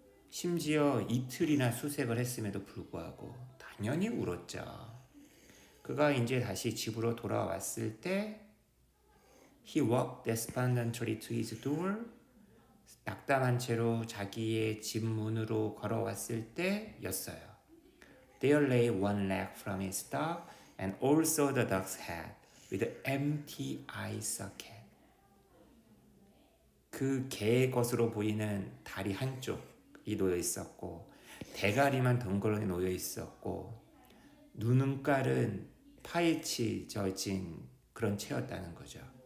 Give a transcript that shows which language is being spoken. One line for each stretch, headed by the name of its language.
Korean: 심지어 이틀이나 수색을 했음에도 불구하고 당연히 울었죠. 그가 이제 다시 집으로 돌아왔을 때
English: He walked despondently to his door.
Korean: 낙담한 채로 자기의 집 문으로 걸어왔을 때였어요.
English: There lay one leg from his dog and also the dog's head with an empty eye socket.
Korean: 그 개의 것으로 보이는 다리 한쪽이 놓여 있었고 대가리만 덩그러니 놓여 있었고 눈깔은 파헤치져진 그런 채였다는 거죠.